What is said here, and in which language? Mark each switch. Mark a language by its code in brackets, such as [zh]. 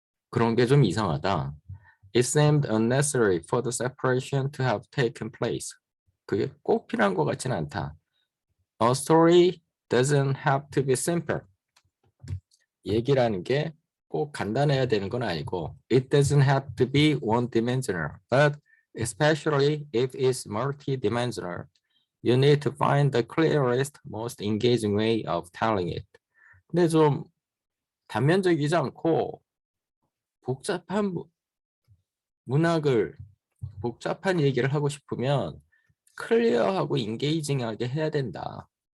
[ko] 그런 게 좀 이상하다. [en] It seemed unnecessary for the separation to have taken place. [ko] 그게 꼭 필요한 것 같지는 않다. [en] A story doesn't have to be simple. [ko] 얘기라는 게 꼭 간단해야 되는 건 아니고, [en] it doesn't have to be one-dimensional, but especially if it's multi-dimensional, you need to find the clearest, most engaging way of telling it. [ko] 근데 좀 단면적이지 않고 복잡한 문학을, 복잡한 얘기를 하고 싶으면 클리어하고 인게이징하게 해야 된다.